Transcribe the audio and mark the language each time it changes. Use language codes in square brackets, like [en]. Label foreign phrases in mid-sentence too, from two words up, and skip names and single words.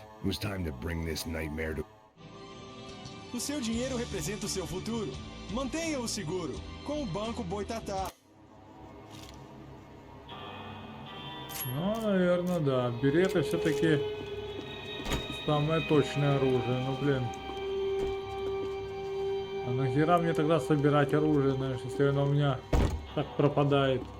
[en] It was time to bring this nightmare to... [pt] O seu dinheiro representa o seu futuro. Mantenha-o seguro, com o Banco Boitatá. [ru] Ну, наверное, да. Береты все-таки самое точное оружие. Ну, блин. А нахера мне тогда собирать оружие, знаешь, если оно у меня так пропадает?